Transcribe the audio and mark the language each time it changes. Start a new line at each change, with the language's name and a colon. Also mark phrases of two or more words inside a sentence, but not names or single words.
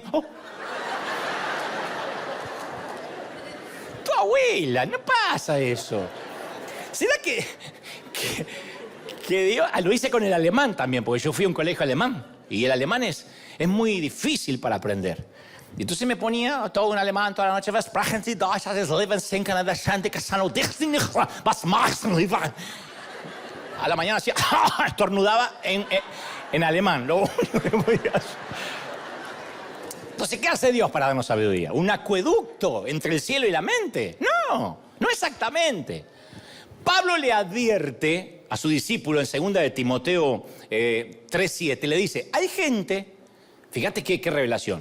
Spanish: Oh. Tu abuela, no pasa eso. ¿Será que Dios? Lo hice con el alemán también, porque yo fui a un colegio alemán y el alemán es muy difícil para aprender. Y entonces me ponía todo en alemán toda la noche.
German: Sprechen Sie Deutsch, das Leben sinken an der Schande, was machst du?
Spanish: A la mañana hacía, estornudaba en alemán. Lo único que podía hacer. Entonces, ¿qué hace Dios para darnos sabiduría? ¿Un acueducto entre el cielo y la mente? No, no exactamente. Pablo le advierte a su discípulo en 2 de Timoteo 3:7, le dice, hay gente, fíjate qué revelación.